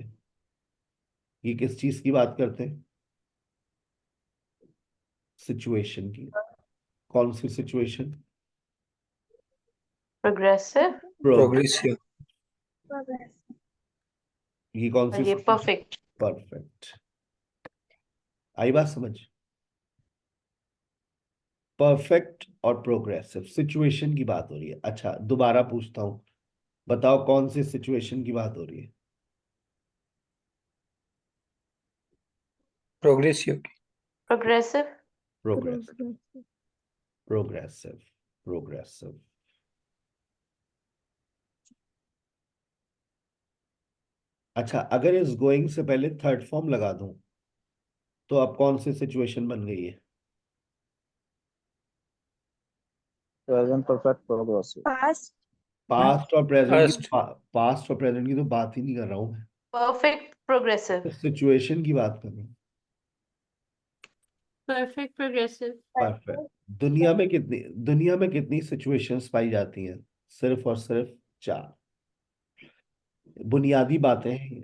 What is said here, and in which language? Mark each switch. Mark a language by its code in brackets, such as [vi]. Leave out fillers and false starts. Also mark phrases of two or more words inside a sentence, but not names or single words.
[hi] ये किस चीज की बात करते हैं, सिचुएशन की। कौन सी सिचुएशन? [en] Progressive. Progressive. [hi] ये कौन सी और ये [en] situation? perfect. [hi] परफेक्ट। आई बात समझ? परफेक्ट और [en] progressive situation [hi] की बात हो रही है। अच्छा दोबारा पूछता हूं, बताओ कौन सी सिचुएशन की बात हो रही है। [en] Progressive. Progressive. progressive progressive progressive. [hi] अच्छा, अगर इस गोइंग से पहले [en] third form [hi] लगा दूं तो अब कौन सी सिचुएशन बन गई है? [en] Present perfect progressive. Past. [hi] पास्ट और प्रेजेंट की, [en] Past. [hi] पास्ट और प्रेजेंट की तो बात ही नहीं कर रहा हूं मैं, [en] Perfect progressive. [hi] सिचुएशन की बात कर रहा हूं। [en] Perfect progressive. परफेक्ट। [hi] दुनिया में कितनी सिचुएशंस पाई जाती हैं? सिर्फ और सिर्फ 4। बुनियादी बातें हैं।